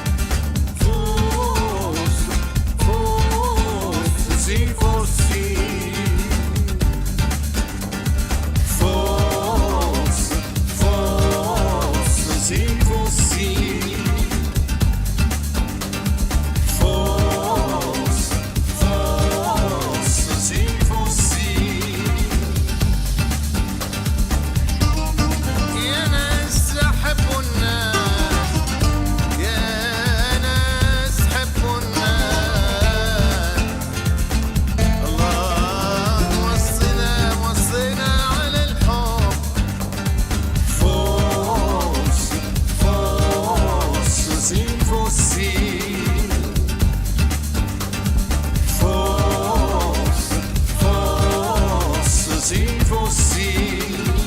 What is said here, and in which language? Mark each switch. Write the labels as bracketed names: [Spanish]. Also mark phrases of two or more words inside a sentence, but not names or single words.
[Italian] Forse se fossi, forse se fossi, forse se fossi. [Arabic] يا ناس حبوا الناس يا ناس حبوا الناس الله وصينا على الحب [Italian] Forse se fossi, forse se fossi.